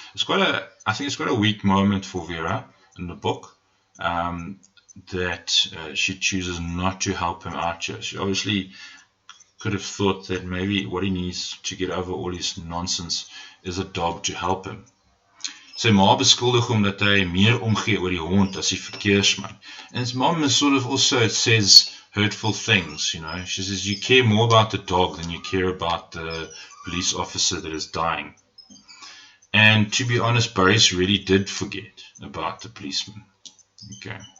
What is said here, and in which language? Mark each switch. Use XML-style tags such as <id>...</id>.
<en>I think it's quite a weak moment for Vera in the book, that she chooses not to help him out here. She obviously could have thought that maybe what he needs to get over all his nonsense is a dog to help him.</en> <af>Sy ma beskuldig hom dat hy meer omgee oor die hond as die verkeersman.</af> <en>And his mom is sort of also says hurtful things, you know. She says, you care more about the dog than you care about the police officer that is dying. And to be honest, Boris really did forget about the policeman. Okay.</en>